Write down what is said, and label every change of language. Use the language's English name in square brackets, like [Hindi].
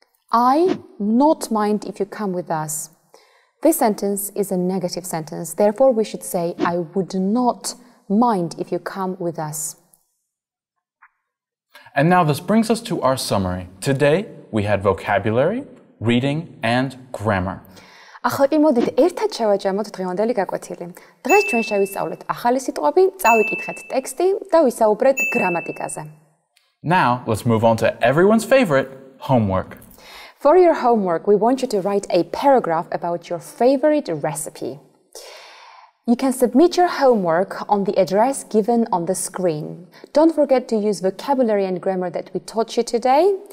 [English] I not mind if you come with us. This sentence is a negative sentence. Therefore, we should say, I would not mind if you come with us. And now this brings us to our summary. Today, we had vocabulary, reading, and grammar. [Georgian] ახლა კი მოდით ერთად შევაჯამოთ დღევანდელი გაკვეთილი. დღეს ჩვენ შევისწავლეთ ახალი სიტყვები, წავიკითხეთ ტექსტი და ვისაუბრეთ გრამატიკაზე. [English] Now, let's move on to everyone's favorite, homework. For your homework, we want you to write a paragraph about your favorite recipe. You can submit your homework on the address given on the screen. Don't forget to use vocabulary and grammar that we taught you today.